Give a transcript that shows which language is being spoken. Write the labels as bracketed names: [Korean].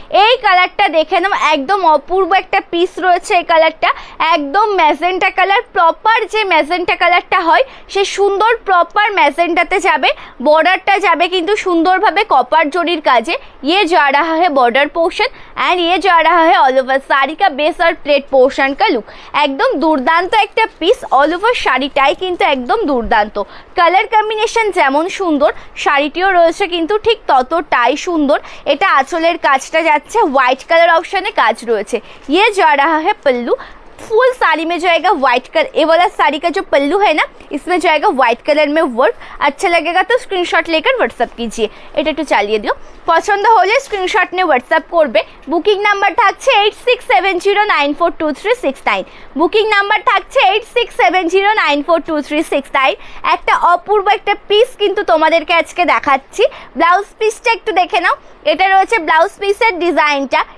[Bangla] এই কালারটা দেখে নাও, একদম অপূর্ব একটা পিস রয়েছে এই কালারটা। একদম ম্যাজেন্টা কালার, প্রপার যে ম্যাজেন্টা কালারটা হয় সে সুন্দর প্রপার ম্যাজেন্টাতে যাবে। বর্ডারটা যাবে কিন্তু সুন্দরভাবে কপার জরির কাজে। [Hindi] ये जा रहा है बॉर्डर पोर्शन एंड ये जा रहा है ऑल ओवर साड़ी का बेस और प्लेट पोर्शन का लुक। [Bangla] एकदम दुर्दाন্ত একটা পিস, অল ওভার শাড়িটাই কিন্তু একদম দুর্দান্ত। কালার কম্বিনেশন যেমন সুন্দর, শাড়িটিও রয়েছে কিন্তু ঠিক ততটাই সুন্দর। এটা আঁচলের কাজটা যাচ্ছে হোয়াইট কালার অপশানে কাজ রয়েছে। [Hindi] ये जा रहा है पल्लू, फुल साड़ी में जाएगा व्हाइट कलर। ये वाला साड़ी का जो पल्लू है ना, इसमें जाएगा व्हाइट कलर में वर्क। अच्छा लगेगा तो स्क्रीनशॉट लेकर व्हाट्सअप कीजिए। [Bangla] এটা একটু চালিয়ে দিও। পছন্দ হলে স্ক্রিনশট নিয়ে হোয়াটসঅ্যাপ করবে। বুকিং নাম্বার থাকছে 8670942369। বুকিং নাম্বার থাকছে 8670942369। একটা অপূর্ব একটা পিস কিন্তু তোমাদেরকে আজকে দেখাচ্ছি। ব্লাউজ পিসটা একটু দেখে নাও। এটা রয়েছে ব্লাউজ পিসের ডিজাইনটা।